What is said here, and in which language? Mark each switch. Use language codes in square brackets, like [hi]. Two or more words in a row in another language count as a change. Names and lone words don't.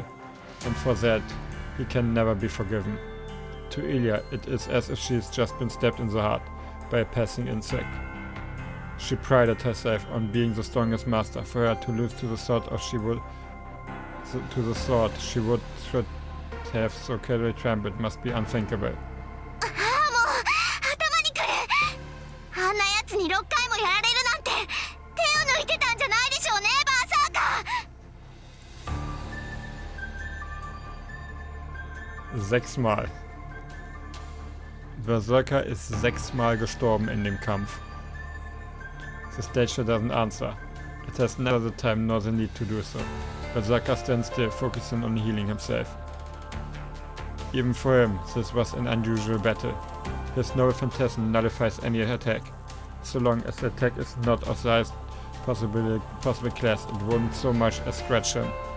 [en] And for that, he can never be forgiven. To Ilia, it is as if she has just been stabbed in the heart by a passing insect. She prided herself on being the strongest master. For her to lose to the sword should have so casually trampled must be unthinkable. [ja] もう頭にくる。あんなやつに6回もやられるなんて手を抜いてたんじゃないでしょうね、バーサーカー。 [de] 6-mal. Berserker ist 6-mal gestorben in dem Kampf. [en] The statue doesn't answer. It has never the time nor the need to do so. Berserker stands still, focusing on healing himself. Even for him, this was an unusual battle. His noble phantasm nullifies any attack. So long as the attack is not of the highest possible class, it won't so much as scratch him.